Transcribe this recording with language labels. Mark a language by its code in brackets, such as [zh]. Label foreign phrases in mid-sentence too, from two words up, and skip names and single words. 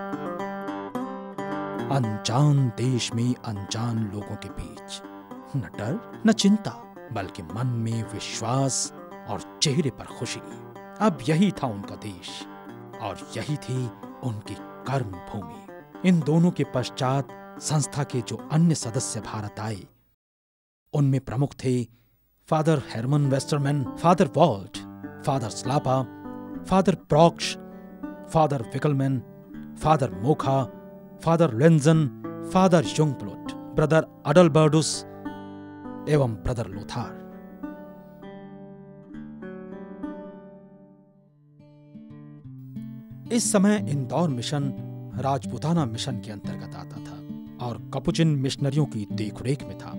[hi] अनजान देश में अनजान लोगों के बीच न डर न चिंता, बल्कि मन में विश्वास और चेहरे पर खुशी। अब यही था उनका देश और यही थी उनकी कर्म भूमि। इन दोनों के पश्चात संस्था के जो अन्य सदस्य भारत आए, उनमें प्रमुख थे फादर हेरमन वेस्टरमैन, फादर वॉल्ट, फादर स्लापा, फादर प्रॉक्श, फादर विकलमैन, फादर मोखा, फादर लेंजन, फादर युंगब्लुट, ब्रदर अडलबर्डुस एवं ब्रदर लोथार। इस समय इंदौर मिशन राजपुताना मिशन के अंतर्गत आता था और कपुचिन मिशनरियों की देखरेख में था।